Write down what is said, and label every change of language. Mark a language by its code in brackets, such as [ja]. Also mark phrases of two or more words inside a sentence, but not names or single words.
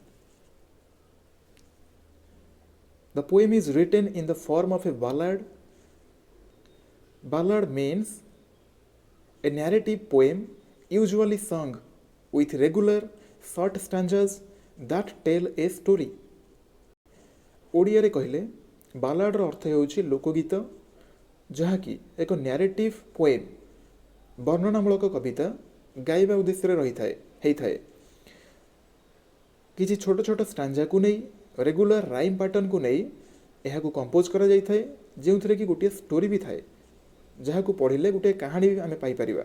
[en] The poem is written in the form of a ballad. Ballad means a narrative poem usually sung with regular short stanzas that tell a story. [or] ଓଡ଼ିଆରେ କହିଲେ ବାଲାଡର ଅର୍ଥ ହେଉଛି ଲୋକଗୀତ, ଯାହାକି ଏକ [en] narrative poem [or] ବର୍ଣ୍ଣନାମୂଳକ କବିତା ଗାଇବା ଉଦ୍ଦେଶ୍ୟରେ ହେଇଥାଏ। କିଛି ଛୋଟ ଛୋଟ ଷ୍ଟାଞ୍ଜାକୁ ନେଇ [en] regular rhyme [or] ପାଟର୍ନକୁ ନେଇ ଏହାକୁ କମ୍ପୋଜ୍ କରାଯାଇଥାଏ, ଯେଉଁଥିରେ କି ଗୋଟିଏ ଷ୍ଟୋରି ବି ଥାଏ, ଯାହାକୁ ପଢ଼ିଲେ ଗୋଟିଏ କାହାଣୀ ବି ଆମେ ପାଇପାରିବା।